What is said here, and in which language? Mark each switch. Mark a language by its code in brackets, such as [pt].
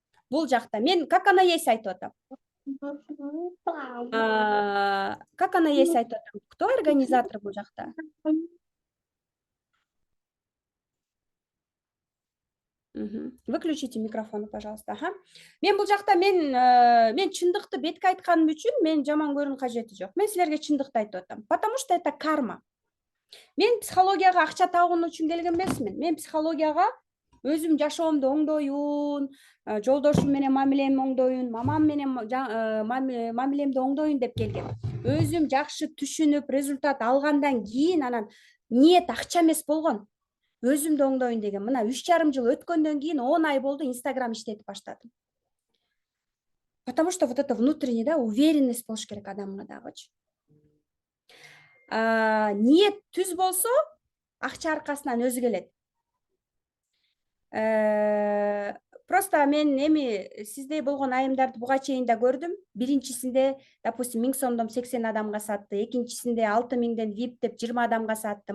[ky] Бул жакта мен [ru] как она есть [ky] айтып атам. Как она есть айтып атам. [ru] Кто организатор [ky] бул жакта? [ru] Выключите микрофон, пожалуйста. [ky] Мен бул жакта мен чындыкты бетке айтканым үчүн мен жаман көрүүнүн кажети жок. Мен силерге чындыкты айтып атам. [ru] Потому что это карма. [ky] Мен психологияга акча табуу үчүн келген эмесмин. Мен психологияга өзүм жашоомду оңдоюн, жолдошум менен мамилемди оңдоюн, мамам менен мамилемди оңдоюн деп келгем. Өзүм жакшы түшүнүп, результат алгандан кийин анан ниет акча эмес болгон. Өзүмдү оңдоюн деген. Мына 3,5 жыл өткөндөн кийин 10 ай болду Инстаграм иштетип баштадым. [ru] Потому что вот это внутренне, да, уверенность [ky] болуш керек адамга дагычы. Ниет түз болсо, акча аркасынан өзү келет. Просто мен эми сиздей болгон айымдарды буга чейин да көрдүм. Биринчисинде, допустим, 1000 сомдон 80 адамга сатты, экинчисинде 6 000ден VIP деп 20 адамга сатты.